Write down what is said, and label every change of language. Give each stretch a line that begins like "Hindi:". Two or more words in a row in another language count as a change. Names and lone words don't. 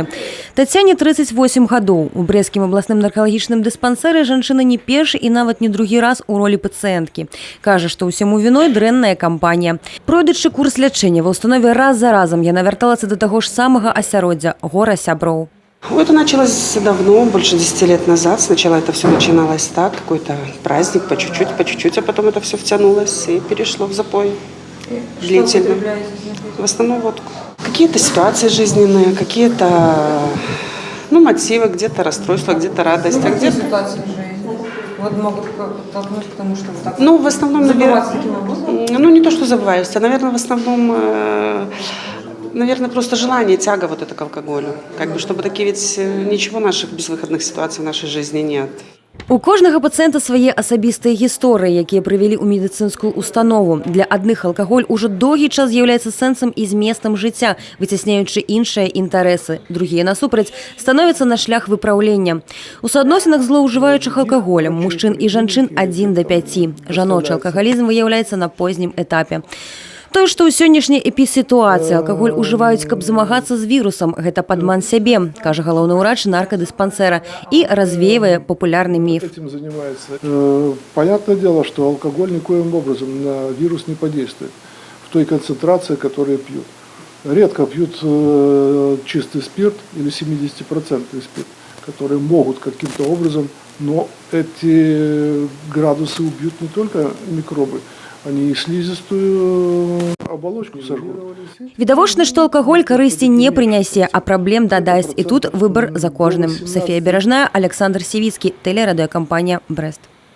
Belarusian: Тацяне 38 гадоў. У брэсцкім абласным наркалагічным дыспансеры жанчына не першы і нават не другі раз у ролі пацыенткі. Кажа, што ўсяму віной дрэнная кампанія. Пройдучы курс лячэння ва ўстанове раз за разом яна вярталася да таго ж самага асяроддзя – гора сяброў.
Russian: Это началось давно, больше 10 лет назад. Сначала это все начиналось так, какой-то праздник, по чуть-чуть, а потом это все втянулось и перешло в запой. Длительно. В основном водку. Какие-то ситуации жизненные, какие-то мотивы, где-то расстройства, где-то радость, а где-то... Вот могут подтолкнуть к тому, что так в основном, забываться таким образом? Не то, что забываюсь, а, наверное, в основном, просто желание, тяга вот это к алкоголю. Чтобы такие ведь ничего наших безвыходных ситуаций в нашей жизни нет.
Belarusian: У кожнага пацыента свае асабістыя гісторыі, якія прывялі ў медыцынскую установу. Для адных алкаголь ужо доўгі час з'яўляецца сэнсам і зместам жыцця, выцясняючы іншыя інтарэсы. Другія, насупраць, становяцца на шлях выпраўлення. У суадносінах злоўжываючых алкаголем мужчын і жанчын 1 до 5. Жаночы алкагалізм выяўляецца на познім этапе. Тое, што ў сённяшняй эпісітуацыі алкаголь ужываюць, каб змагацца з вірусам, гэта падман сябе, кажа галоўны ўрач наркадыспансера і развеивае папулярны міф.
Russian: Понятное дело, что алкоголь никоим образом на вирус не подействует в той концентрации, которую пьют. Редко пьют чистый спирт или 70% спирт, которые могут каким-то образом, но эти градусы убьют не только микробы, они и слизистую оболочку сожгут.
Belarusian: Відавочна, што алкаголь карысці не прынясе, а праблем дадасць. І тут выбар за кожным. Софія Бережная, Александр Сівіцкі, тэлерадыёкампанія «Брэст».